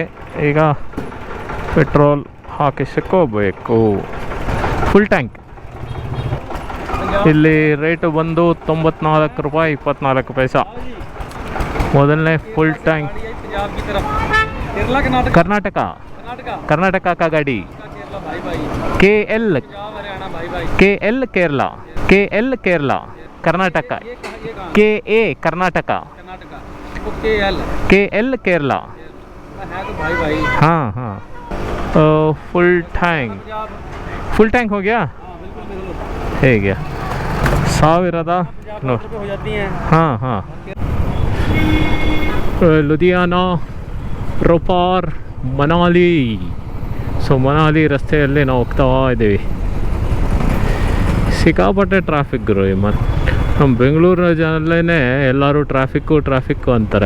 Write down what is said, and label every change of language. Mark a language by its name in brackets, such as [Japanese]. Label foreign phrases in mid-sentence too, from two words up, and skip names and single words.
[Kannada] ಈಗ ಪೆಟ್ರೋಲ್ ಹಾಕಿಸ್ಕೋಬೇಕು. [English] full tank [Kannada] ಇಲ್ಲಿ ರೇಟು ಬಂದು 94 ರೂಪಾಯಿ 24 ಪೈಸಾ. ಮೊದಲನೇ [English] full tank. [Kannada] ಕರ್ನಾಟಕ [Hindi] का गाड़ी KL केरला कर्नाटक KA कर्नाटक KL केरला. हाँ हाँ, [English] full tank [Hindi] हो गया. [Kannada] ಹೇಗೆ ಸಾವಿರದ [Hindi] हो जाती हैं। [Kannada] ಹಾಂ ಹಾಂ ಲುಧಿಯಾನಾ, ರೊಪಾರ್, ಮನಾಲಿ. ಸೊ ಮನಾಲಿ ರಸ್ತೆಯಲ್ಲಿ ನಾವು ಹೋಗ್ತಾ ಇದ್ದೀವಿ. ಸಿಕ್ಕಾಪಟ್ಟೆ ಟ್ರಾಫಿಕ್ ಗುರು ನಮ್ಮ ಬೆಂಗಳೂರಲ್ಲೇ ಎಲ್ಲರೂ ಟ್ರಾಫಿಕ್ಕು ಅಂತಾರೆ.